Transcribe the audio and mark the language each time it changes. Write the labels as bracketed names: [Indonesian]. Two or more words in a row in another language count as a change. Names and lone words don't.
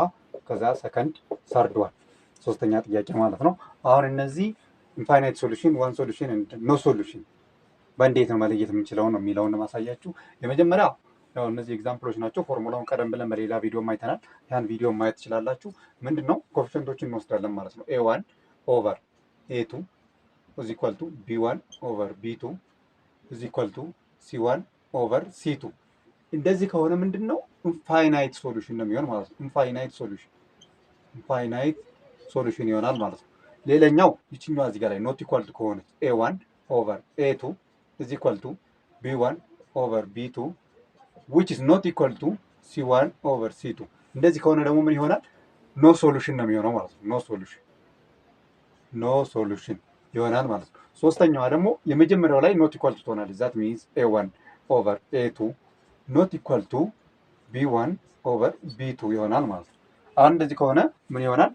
[Amharic] ከዛ [English] second, third one [Amharic] ሶስተኛ ጥያቄ ማለት ነው። አሁን እነዚህ [English] infinite solution, one solution, no solution [Amharic] በእንዴት ነው መለየት የምንችለው ነው የሚለውን ማሳያችሁ። የመጀመሪያው ያው እነዚህ ኤግዛምፕሎች ናቸው። ፎርሙላውን ቀደም ብለን በሌላ ቪዲዮ አይተናል። ያን ቪዲዮ ማየት ትችላላችሁ። ምንድነው ኮኤፊሽንቶችን እንወስዳለን ማለት ነው። [English] a1 over a2 is equal to b1 over b2 is equal to c1 over c2 [Amharic] እንደዚህ ከሆነ ምንድነው [English] infinite solution [Amharic] ነው የሚሆን ማለት ነው። ኢንፋይናይት ሶሉሽን ይሆናል ማለት ነው። ሌላኛው ይችኛዋ እዚህ ጋር ላይ [English] not equal to [Amharic] ከሆነ [English] a1 over a2 is equal to b1 over b2 which is not equal to c1 over c2 [Amharic] እንደዚህ ከሆነ ደግሞ ምን ይሆናል? [English] no solution [Amharic] ነው የሚሆነው ማለት ነው። [English] no solution [Amharic] ይሆናል ማለት ነው። ሶስተኛዋ ደግሞ የመጀመሪያው ላይ [English] not equal to [Amharic] ትሆናለች። [English] that means a1 over a2 not equal to b1 over b2 [Amharic] ይሆናል ማለት ነው። አሁን እንደዚህ ከሆነ ምን ይሆናል?